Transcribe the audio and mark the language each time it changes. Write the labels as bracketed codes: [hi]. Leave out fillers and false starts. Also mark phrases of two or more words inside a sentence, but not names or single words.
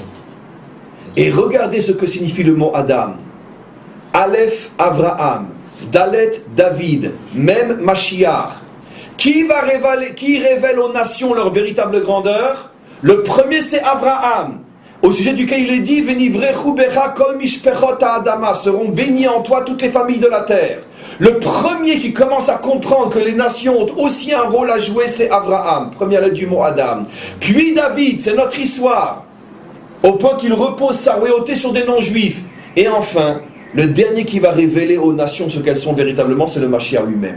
[fr] Et regardez ce que signifie le mot Adam. Aleph Avraham, Dalet David, même Mashiach. Qui révèle aux nations leur véritable grandeur? Le premier c'est Avraham, au sujet duquel il est dit [he] ונברכו בך כל משפחות האדמה, [fr] seront bénies en toi toutes les familles de la terre. Le premier qui commence à comprendre que les nations ont aussi un rôle à jouer, c'est Avraham, première lettre du mot Adam. Puis David, c'est notre histoire, au point qu'il repose sa royauté sur des non-juifs. Et enfin, le dernier qui va révéler aux nations ce qu'elles sont véritablement, c'est le Mashiach lui-même.